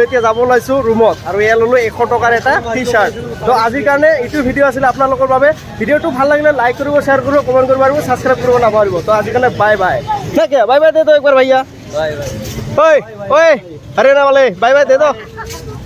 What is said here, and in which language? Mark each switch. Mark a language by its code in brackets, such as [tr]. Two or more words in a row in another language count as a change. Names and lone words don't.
[as] এতিয়া যাব ওলাইছোঁ ৰুমত আৰু এয়া ল'লোঁ 100 টকাৰ এটা টি চাৰ্ট তো আজিৰ কাৰণে এইটো ভিডিঅ' আছিলে আপোনালোকৰ বাবে ভিডিঅ'টো ভাল লাগিলে লাইক কৰিব শ্বেয়াৰ কৰিব কমেণ্ট কৰিব আৰু ছাবস্ক্ৰাইব কৰিব নাপাহৰিব তো আজিৰ কাৰণে [en] bye bye bye bye [hi] दे तो एकबार भैया [en] bye bye [hi] ओए हरियाणा वाले [en] bye bye [hi] दे दो